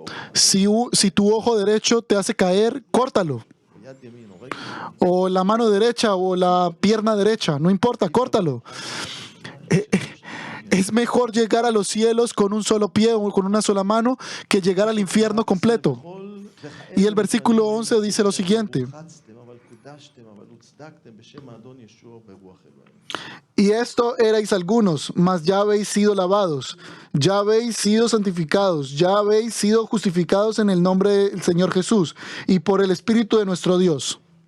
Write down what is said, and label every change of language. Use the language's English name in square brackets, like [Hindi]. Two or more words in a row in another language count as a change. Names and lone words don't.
[Spanish] si tu ojo derecho te hace caer, córtalo. [Hebrew] ביד ימין הורג. [Spanish] O la mano derecha o la pierna derecha, no importa, córtalo. Es mejor llegar a los cielos con un solo pie o con una sola mano que llegar al infierno completo. Y el versículo 11 dice lo siguiente. Y esto erais algunos, mas ya habéis sido lavados, ya habéis sido santificados, ya habéis sido justificados en el nombre del Señor Jesús y por el Espíritu de nuestro Dios.